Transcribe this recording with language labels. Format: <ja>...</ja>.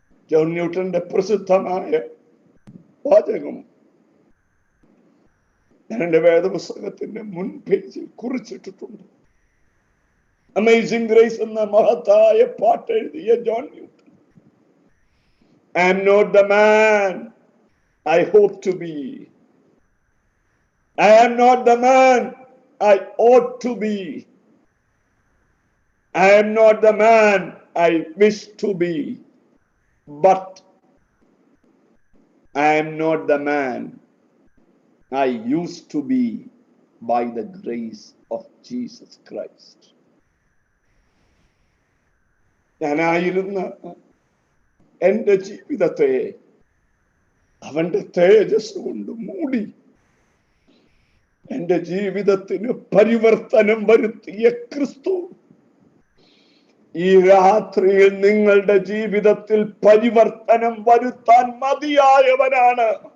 <ml>John ന്യൂട്ടന്റെ പ്രസിദ്ധമായ വാചകം ഞാൻ എന്റെ വേദപുസ്തകത്തിന്റെ മുൻ പേജിൽ കുറിച്ചിട്ടിട്ടുണ്ട്. അമേസിംഗ് ഗ്രേസ് എന്ന മഹത്തായ പാട്ട് എഴുതിയ John Newton.</ml> <en>I am not the man I hope to be. I am not the man I ought to be. I am not the man I wish to be. But I am not the man I used to be by the grace of Jesus Christ.</en> <ml>ഞാനായിരുന്ന എന്റെ ജീവിതത്തെ അവന്റെ തേജസ് കൊണ്ട് മൂടി എന്റെ ജീവിതത്തിന് പരിവർത്തനം വരുത്തിയ ക്രിസ്തു ഈ രാത്രിയിൽ നിങ്ങളുടെ ജീവിതത്തിൽ പരിവർത്തനം വരുത്താൻ മതിയായവനാണ്.</ml>